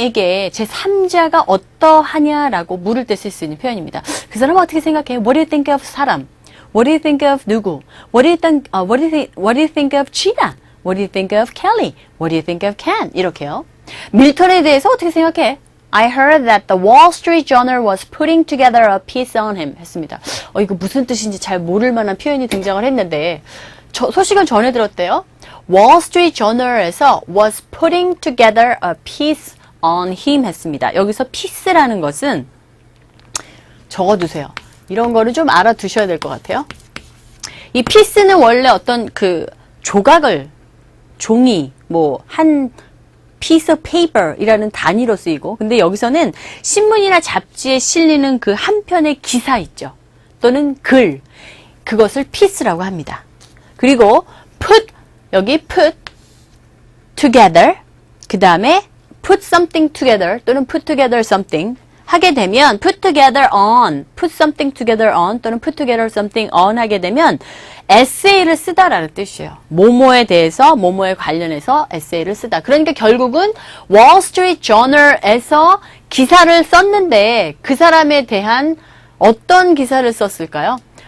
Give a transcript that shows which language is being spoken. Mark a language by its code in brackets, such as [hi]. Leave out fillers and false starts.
[ko] 상대방에게 제3자가 어떠하냐라고 물을 때 쓸 수 있는 표현입니다. 그 사람은 어떻게 생각해? [en] What do you think of 사람? What do you think of 누구? What do you think of Gina? What do you think of Kelly? What do you think of Ken? [ko] 이렇게요. 밀턴에 대해서 어떻게 생각해? [en] I heard that the Wall Street Journal was putting together a piece on him. [ko] 했습니다. 이거 무슨 뜻인지 잘 모를 만한 표현이 등장을 했는데 소식을 전해 들었대요. [en] Wall Street Journal에서 was putting together a piece on him 했습니다. [ko] 여기서 piece라는 것은 적어두세요. 이런 거를 좀 알아두셔야 될 것 같아요. 이 piece는 원래 어떤 그 조각을 종이 한 [en] piece of paper [ko] 이라는 단위로 쓰이고 근데 여기서는 신문이나 잡지에 실리는 그 한 편의 기사 있죠. 또는 글, 그것을 piece라고 합니다. [en] 그리고 put, 여기 put together, 그 다음에 put something together 또는 put together something 하게 되면 put together on, put something together on 또는 put together something on 하게 되면 [ko] 에세이를 쓰다라는 뜻이에요. 뭐뭐에 대해서, 뭐뭐에 관련해서 에세이를 쓰다. 그러니까 결국은 Wall Street Journal에서 기사를 썼는데 그 사람에 대한 어떤 기사를 썼을까요?